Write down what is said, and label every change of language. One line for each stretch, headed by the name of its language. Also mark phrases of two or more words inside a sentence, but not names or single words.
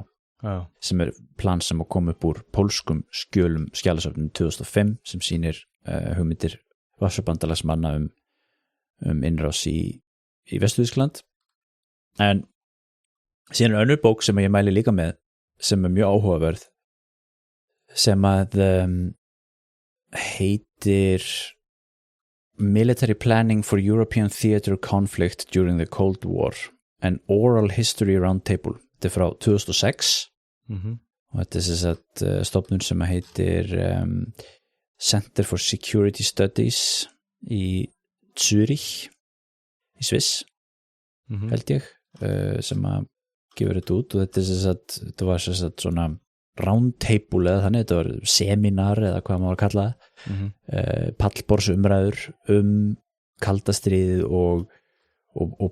Icelandic: Sem er plan sem að koma upp úr pólskum skjölum skjalasöfnum 2005 sem sýnir hugmyndir Varsjabandalagsmanna innrás í Vestur-Þýskaland en síðan er önnur bók sem ég mæli líka með sem er mjög áhugaverð sem að heitir
English: Military Planning for European Theatre Conflict During the Cold War An Oral History Roundtable
Icelandic: þetta er frá 2006 og þetta er þess að stofnun sem heitir
English: Center for Security Studies
Icelandic: í Zürich í Sviss held ég sem að gefur þetta út og þetta var svona roundtable eða þannig, þetta var seminar eða hvað maður kalla pallborðsumræður kalda stríðið og